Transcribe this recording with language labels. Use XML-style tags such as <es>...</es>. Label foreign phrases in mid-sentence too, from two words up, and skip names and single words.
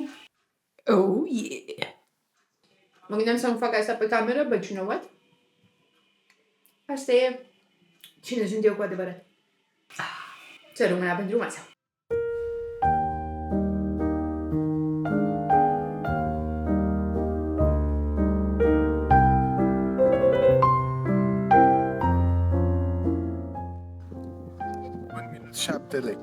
<en>Oh, yeah.</en> <ro>Mă gândeam să nu fac asta pe cameră,</ro> <en>but you know what?</en> <ro>Asta e cine sunt eu cu adevărat. Să rămână pentru masă. Un minut, 7 lei.</ro>